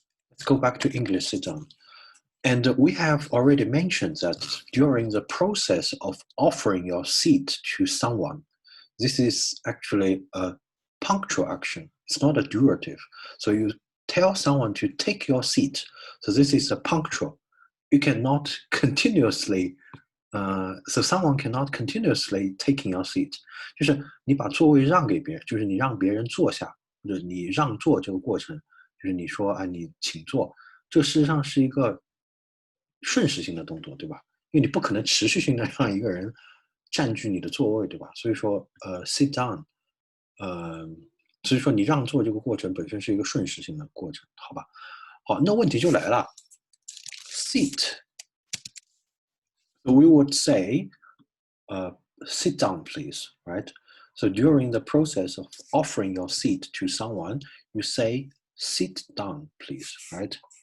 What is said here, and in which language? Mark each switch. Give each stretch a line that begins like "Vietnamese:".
English: Let's go back to English, sit down. And we have already mentioned that during the process of offering your seat to someone, this is actually a punctual action. It's not a durative. So you tell someone to take your seat. So this is a punctual. You cannot continuously, so someone cannot continuously taking your seat.
Chinese: 就是你把座位让给别人，就是你让别人坐下，或者你让座这个过程，就是你说啊，你请坐，这事实上是一个瞬时性的动作，对吧？因为你不可能持续性的让一个人占据你的座位，对吧？所以说sit down，所以说你让座这个过程本身是一个瞬时性的过程，好吧？好，那问题就来了
English: ，sit， we would say, sit down, please, right? So during the process of offering your seat to someone, you say, sit down, please, right?